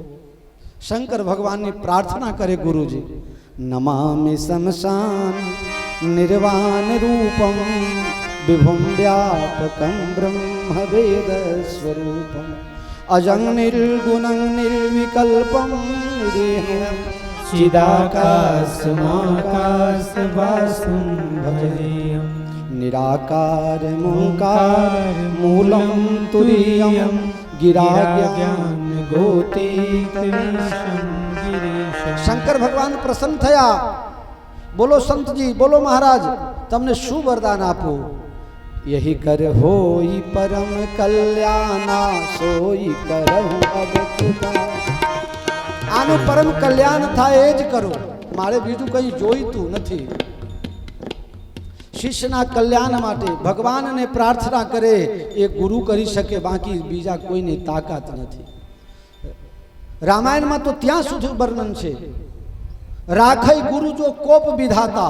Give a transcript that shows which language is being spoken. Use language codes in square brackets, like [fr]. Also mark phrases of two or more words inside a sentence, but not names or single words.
[gu] શંકર ભગવાનની પ્રાર્થના કરે ગુરુજી, [sa] નમામિ શમશાન નિર્વાણ રૂપમ વિભુમ વ્યાપકમ બ્રહ્મ વેદ સ્વરૂપમ અજં નિર્ગુણં નિર્વિકલ્પમ નિરીહં चिदाकाशमाकाशवासं भजेयं निराकार मूकार मूलम तुरीयम गिराज्ञान गोतीतमीशं गिरीशं. [gu] શંકર ભગવાન પ્રસન્ન થયા. બોલો સંતજી, બોલો મહારાજ, તમને શું વરદાન આપું? [awa] यही कर होई परम कल्याणा सोई करहु अब खुदा. [gu] આનું પરમ કલ્યાણ થાય એ જ કરો, મારે બીજું કંઈ જોઈતું નથી. શિષ્યના કલ્યાણ માટે ભગવાનને પ્રાર્થના કરે એ ગુરુ કરી શકે, બાકી બીજા કોઈની તાકાત નથી. રામાયણમાં તો ત્યાં સુધી વર્ણન છે, [awa] राखई गुरु जो कोप विधाता.